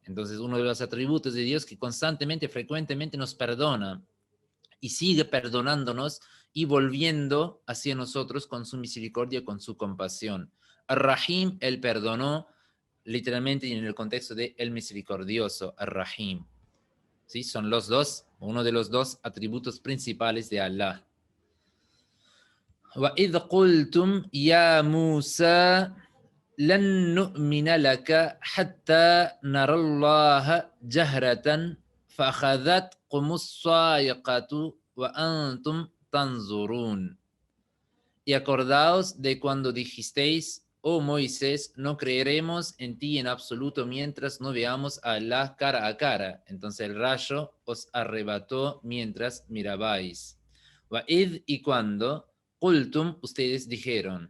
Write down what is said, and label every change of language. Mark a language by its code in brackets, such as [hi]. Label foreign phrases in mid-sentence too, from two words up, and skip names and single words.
[es] Entonces, uno de los atributos de Dios que constantemente, frecuentemente nos perdona y sigue perdonándonos y volviendo hacia nosotros con su misericordia, con su compasión. Ar-Rahim, él perdonó, literalmente y en el contexto de el misericordioso, Ar-Rahim. ¿Sí? Son los dos, uno de los dos atributos principales de Allah. [ar] وَإِذْ قُلْتُمْ يَا مُوسَى لَن نُؤْمِنَ لَكَ حَتَّى نَرَى اللَّهَ جَهْرَةً فَأَخَذَتْكُمُ الصَّاعِقَةُ وَأَنْتُمْ تَنْظُرُونَ. [es] Y acordaos de cuando dijisteis, oh Moisés, no creeremos en ti en absoluto mientras no veamos a Allah cara a cara. Entonces el rayo os arrebató mientras mirabais. Wa'id, y cuando, qultum, ustedes dijeron.